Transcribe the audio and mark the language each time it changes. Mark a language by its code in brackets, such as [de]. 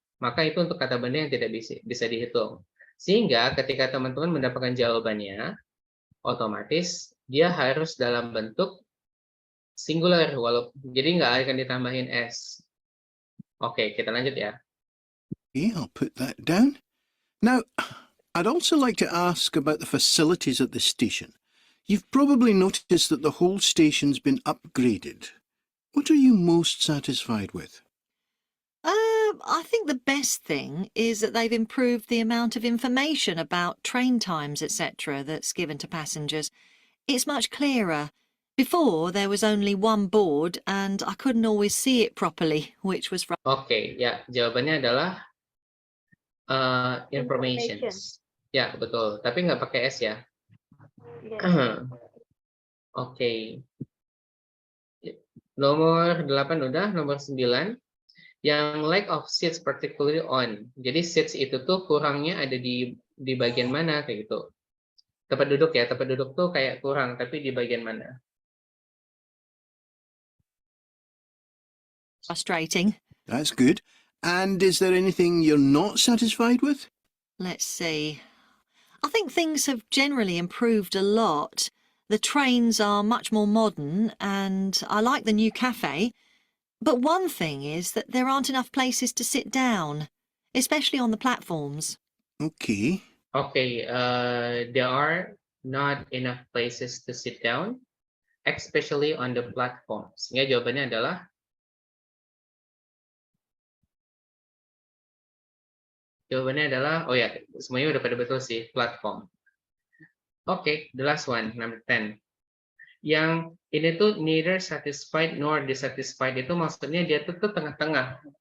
[id] Maka itu untuk kata benda yang tidak bisa dihitung. Sehingga ketika teman-teman mendapatkan jawabannya, otomatis dia harus dalam bentuk singular, jadi nggak akan ditambahin s. Oke, kita lanjut ya. [en] Okay, I'll put that down. Now, I'd also like to ask about the facilities at the station. You've probably noticed that the whole station's been upgraded. What are you most satisfied with? I think the best thing is that they've improved the amount of information about train times, etc. that's given to passengers. It's much clearer. Before, there was only one board and I couldn't always see it properly, which was [id] Oke, ya, jawabannya adalah informations. Ya, betul. Tapi nggak pakai S ya. Oke. Nomor 8 udah, nomor 9. [en] Yang lack of seats particularly on. [id] Jadi seats itu tuh kurangnya ada di bagian mana kayak gitu. Tempat duduk ya, tempat duduk tuh kayak kurang, tapi di bagian mana? [en] frustrating. That's good. And is there anything you're not satisfied with? Let's see. I think things have generally improved a lot. The trains are much more modern and I like the new cafe. But one thing is that there aren't enough places to sit down, especially on the platforms. Okay. Okay, there are not enough places to sit down, especially on the platforms. [id] Ya, jawabannya adalah oh ya, semuanya udah pada betul sih, platform. Oke, [en] the last one, number 10. [id] Yang ini tuh [en] neither satisfied nor dissatisfied [id] itu maksudnya dia tuh tengah-tengah.